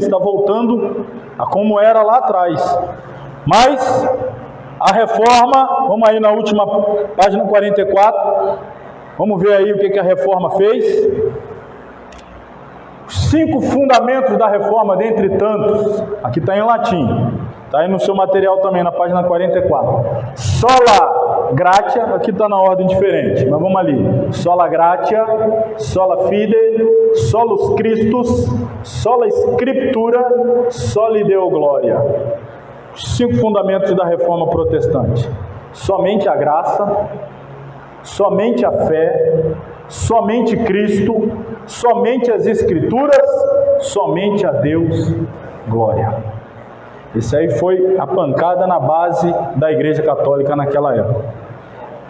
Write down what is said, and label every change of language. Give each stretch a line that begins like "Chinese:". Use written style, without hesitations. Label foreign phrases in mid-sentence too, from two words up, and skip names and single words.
Portuguese: Está voltando a como era lá atrás. Mas a reforma, vamos aí na última página 44. Vamos ver aí o que a reforma fez. Os 5 fundamentos da reforma, dentre tantos. Aqui está em latim. Está aí no seu material também, na página 44.
Latin: Sola gratia,
Portuguese: aqui está na ordem diferente, mas vamos ali.
Latin: Sola gratia, sola fide, solus Christus, sola scriptura, soli deo gloria.
Portuguese: Os 5 fundamentos da reforma protestante. Somente a graça, somente a fé, somente Cristo, somente as Escrituras, somente a Deus glória. Isso aí foi a pancada na base da Igreja Católica naquela época.